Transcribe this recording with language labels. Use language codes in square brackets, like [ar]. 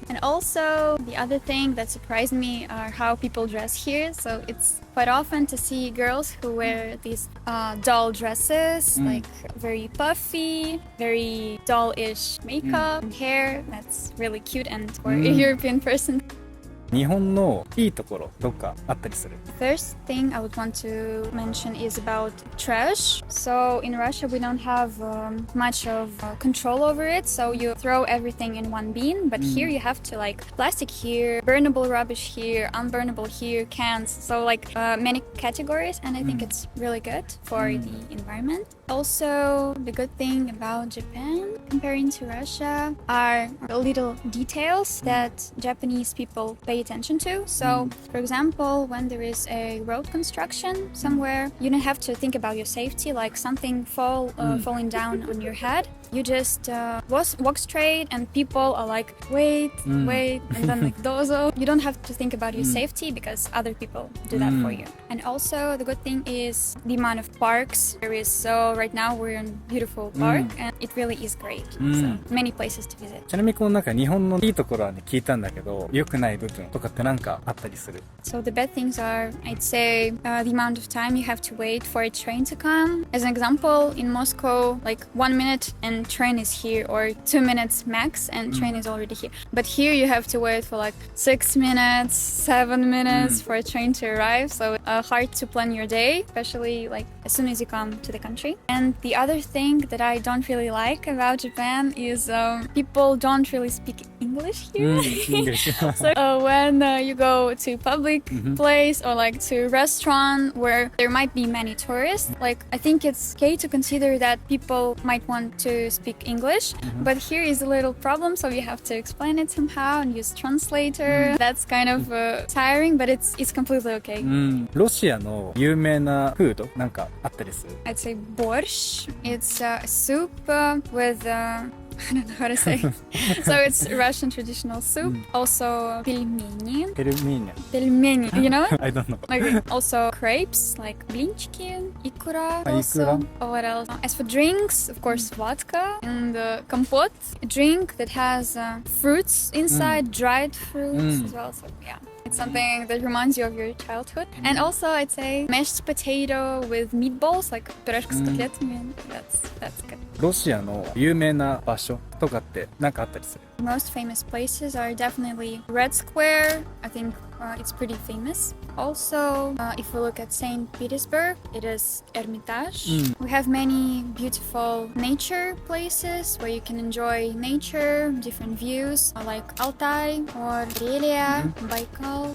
[en] And also the other thing that surprised me are how people dress here. So it's quite often to see girls who wear these doll dresses, like very puffy, very doll-ish makeup and hair. That's really cute and for a European person. [ja] 日本のいいところどっかあったりする？ [en] First thing I would want to mention is about trash. So in Russia we don't have much of control over it, so you throw everything in one bin, but here you have to like plastic here, burnable rubbish here, unburnable here, cans, so like many categories, and I think it's really good for the environment. Also, the good thing about Japan comparing to Russia are the little details that Japanese people pay attention to. So, for example, when there is a road construction somewhere, you don't have to think about your safety, like something falling down on your head. You just walk straight and people are like, wait, and then like, dozo. You don't have to think about your safety because other people do that for you. And also, the good thing is the amount of parks there is. So right now we're in a beautiful park and it really is great. So many places to visit. [ja] ちなみになんか日本のいいところはね聞いたんだけど、良くない部分とかってなんかあったりする？ [en] So the bad things are, I'd say, the amount of time you have to wait for a train to come. As an example, in Moscow, like 1 minute and train is here, or 2 minutes max and train is already here. But here you have to wait for like 6 minutes, 7 minutes for a train to arrive. So hard to plan your day, especially like as soon as you come to the country. And the other thing that I don't really like about Japan is people don't really speak English here. So when you go to public place or like to restaurant where there might be many tourists, like I think it's okay to consider that people might want to speak English, but here is a little problem, so you have to explain it somehow and use translator. That's kind of tiring, but it's completely okay. [ja] ロシアの有名なフードなんかあったりする？ [en] I'd say borscht. It's a soup with I don't know how to say. So it's Russian traditional soup. Also пельмени. Пельмени, you know? I don't know. Okay. Also crepes, like блинчики, икра. [ru] Икра. [en] What else? As for drinks, of course, vodka and компот, a drink that has fruits inside, dried fruits as well. So yeah. It's something that reminds you of your childhood. And also, I'd say mashed potato with meatballs, like [ru] пюрешка с котлетами. [en] That's good. [ja] ロシアの有名な場所とかって何かあったりする？ [en] Most famous places are definitely Red Square. I think it's pretty famous. Also, if we look at St. Petersburg, it is Hermitage. We have many beautiful nature places where you can enjoy nature, different views, like Altai or Karelia, Baikal.